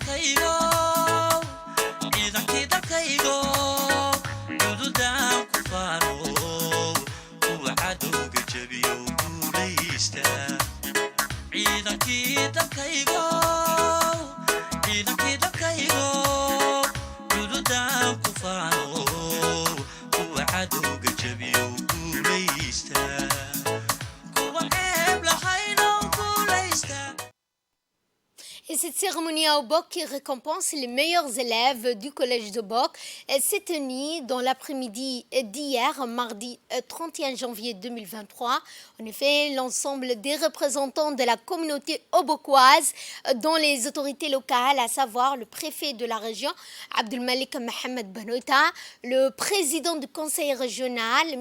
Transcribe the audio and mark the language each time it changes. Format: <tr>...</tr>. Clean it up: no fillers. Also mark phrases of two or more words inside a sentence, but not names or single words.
<so>dalkaygo cududaan ku faano kuwa cadowga jabiyo guulaysta ciidankii dalkaygo cududaan ku faano kuwa cadowga jabiyo guulaysta kuwa ceeb lahayno guulaysta.</so> <fr>Et cette cérémonie cérémonie à Obok qui récompense les meilleurs élèves du collège d'Obok s'est tenue dans l'après-midi d'hier, mardi 31 janvier 2023. En effet, l'ensemble des représentants de la communauté obokoise, dont les autorités locales, à savoir le préfet de la région, Abdelmalik Mohamed Banoita, le président du conseil régional, M.</fr>